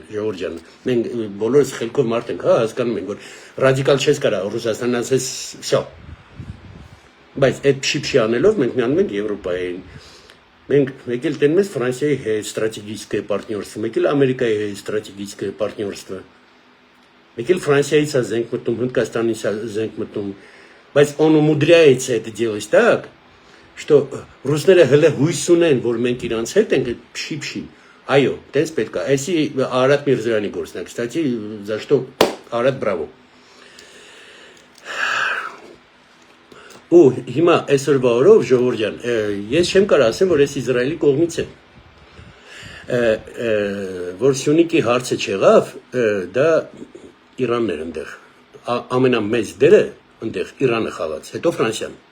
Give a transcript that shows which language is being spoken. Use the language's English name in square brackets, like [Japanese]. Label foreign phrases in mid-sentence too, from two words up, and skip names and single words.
[Armenian] Ժողովուրդ ջան։ Մենք բոլորս խելքով մարդ ենք, հա, հասկանում ենք, որ ռադիկալ չես կարա Ռուսաստանն ասես, всё։ Բայց այդ փշի-փշի անելով մենք միանում ենք Եվրոպային։ Մենք եկել տենում ենք Ֆրանսիայի հետ [Russian] ստրատեգическое партнерство, [Armenian] եկել Ամերիկայի հետ [Russian] ստրատեգическое партнерство։ [Armenian] Եկել Ֆրանսիայից է զենք մտնում, Հնդկաստանից է զենք մտնում, բայց [Russian] он умудряется это делать так, что [Armenian] ռուսները հələ հույս ունեն, որ մենք իրանց հետ ենք փշի-փշի։ Այո, տես պետք է։ Այսի Արադ Միրզոյանի գործն է, [Russian] кстати, за что Արադ բրավո։ [Armenian] Ու հիմա այսօրվա օրով Ժողովուրդ ջան, ես չեմ կարող ասեմ, որ ես Իսրայելի կողմից եմ։ Որ Սյունիքի հարցը չեղավ, դա Իրանն էր այնտեղ։ Ամենամեծ դերը այնտեղ Իրանը խաղաց, հետո Ֆրանսիան։